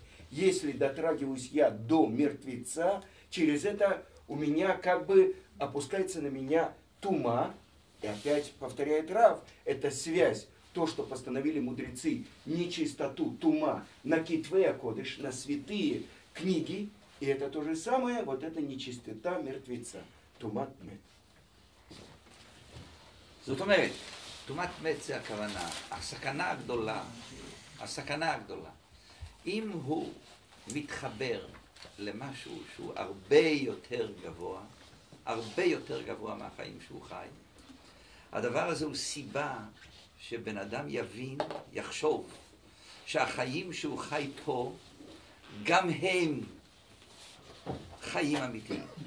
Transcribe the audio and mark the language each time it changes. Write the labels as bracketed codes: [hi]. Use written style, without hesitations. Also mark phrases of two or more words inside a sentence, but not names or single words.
[ru] Если дотрагиваюсь я до мертвеца, через это у меня как бы опускается на меня тума, и опять повторяет Рав, это связь, то, что постановили мудрецы, нечистоту, тума, на [he] כתבי קודש, [ru] на святые книги, и это то же самое, вот это нечистота мертвеца, [he] טומאת מת. זאת אומרת, תומת מת זה הכוונה, הסכנה הגדולה, אם הוא מתחבר למשהו שהוא הרבה יותר גבוה מהחיים שהוא חי, הדבר הזה הוא סיבה שבן אדם יבין, יחשוב, שהחיים שהוא חי פה, גם הם חיים אמיתיים.